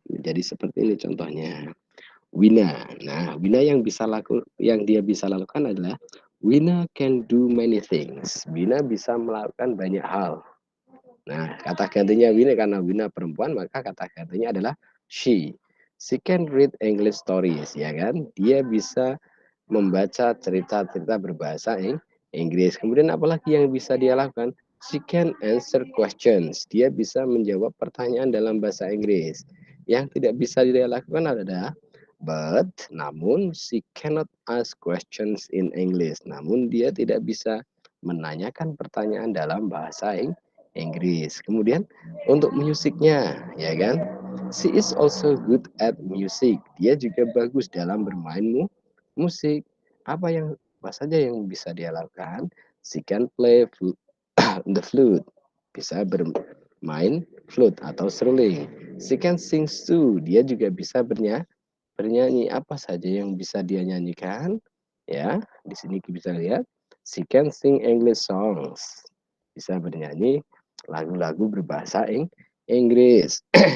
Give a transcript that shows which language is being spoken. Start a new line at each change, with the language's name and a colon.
Indonesian: Jadi seperti ini contohnya. Wina. Nah, Wina yang dia bisa lakukan adalah
English: Wina can do many things.
Indonesian: Wina bisa melakukan banyak hal. Nah, kata gantinya Wina, karena Wina perempuan, maka kata gantinya adalah she.
English: She can read English stories,
Indonesian: ya kan? Dia bisa membaca cerita-cerita berbahasa Inggris. Kemudian apalagi yang bisa dia lakukan?
English: She can answer questions.
Indonesian: Dia bisa menjawab pertanyaan dalam bahasa Inggris. Yang tidak bisa dia lakukan adalah namun
English: she cannot ask questions in English.
Indonesian: Namun dia tidak bisa menanyakan pertanyaan dalam bahasa Inggris. Kemudian untuk musiknya, ya kan?
English: She is also good at music.
Indonesian: Dia juga bagus dalam bermain musik. Apa saja yang bisa dia lakukan?
English: She can play the flute.
Indonesian: Bisa bermain flute atau seruling.
English: She can sing too.
Indonesian: Dia juga bisa bernyanyi. Apa saja yang bisa dia nyanyikan? Ya, di sini kita bisa lihat.
English: She can sing English songs.
Indonesian: Bisa bernyanyi lagu-lagu berbahasa Inggris.